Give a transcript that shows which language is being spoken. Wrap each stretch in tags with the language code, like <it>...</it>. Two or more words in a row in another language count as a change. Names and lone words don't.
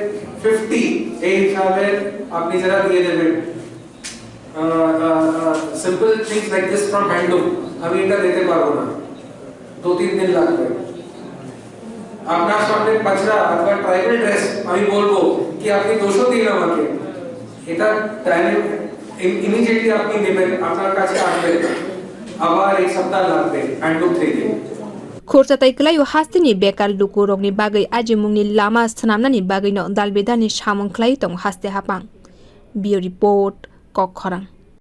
<bn>50 এই হিসাবে আপনি যারা দিয়ে দেবেন</bn> <en>simple things like this from handloom</en> <bn>আমি এটা দিতে পারবো না 2-3 দিন লাগবে আপনার সামনে পাঁচরা অথবা ট্রাইবাল ড্রেস আমি বলবো কি আপনি 200 দিন আমাকে এটা ইমিডিয়েটলি আপনি নেবেন আপনার কাছে আসবে আবার এক সপ্তাহ লাগবে হ্যান্ডলুম থেকে</bn> <trp>Khorchatai klayo hastini bekar luku rokni bagai ajimungni lama sanamnani bagai no dalbedani samung klai tong haste hapang. Bio report Kok Khorang.</trp>